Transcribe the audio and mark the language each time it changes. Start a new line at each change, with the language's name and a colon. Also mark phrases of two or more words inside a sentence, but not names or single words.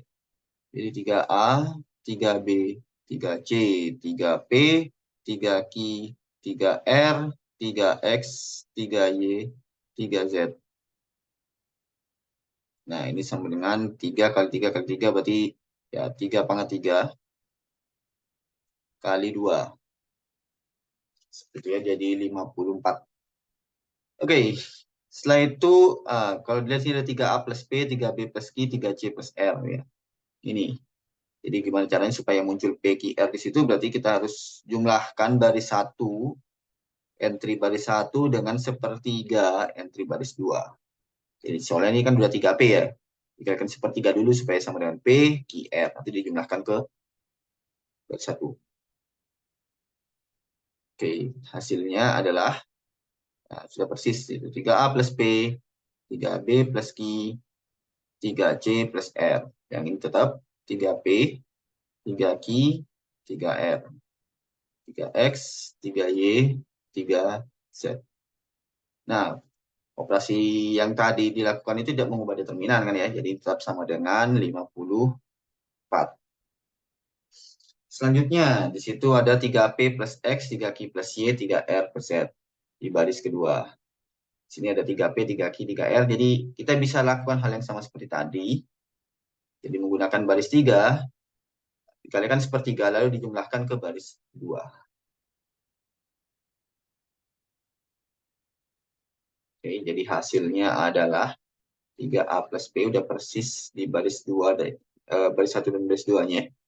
Indonesian: Jadi 3A, 3B, 3C, 3P, 3Q, 3R, 3X, 3Y, 3Z. Nah, ini sama dengan 3 kali 3 kali 3 berarti ya 3/3 kali 2. Seperti ya, jadi 54. Oke, setelah itu kalau dilihat sini ada 3A plus P, 3B plus Q, 3C plus R ya. Ini. Jadi gimana caranya supaya muncul P, Q, R di situ, berarti kita harus jumlahkan baris 1, entry baris 1 dengan sepertiga entry baris 2. Jadi soalnya ini kan udah 3P ya. Dikalikan sepertiga dulu supaya sama dengan P, Q, R. Nanti dijumlahkan ke baris 1. Oke, hasilnya adalah sudah persis itu 3A plus P, 3B plus Q, 3C plus R. Yang ini tetap 3P, 3Q, 3R, 3X, 3Y, 3Z. Nah, operasi yang tadi dilakukan itu tidak mengubah determinan kan ya, jadi tetap sama dengan 54. Selanjutnya, di situ ada 3P plus X, 3Q plus Y, 3R plus Z di baris kedua. Sini ada 3P, 3Q, 3R, jadi kita bisa lakukan hal yang sama seperti tadi. Jadi menggunakan baris 3, dikalikan sepertiga, lalu dijumlahkan ke baris 2. Oke, jadi hasilnya adalah 3A plus P udah persis di baris 2 dari baris 1 dan baris 2-nya.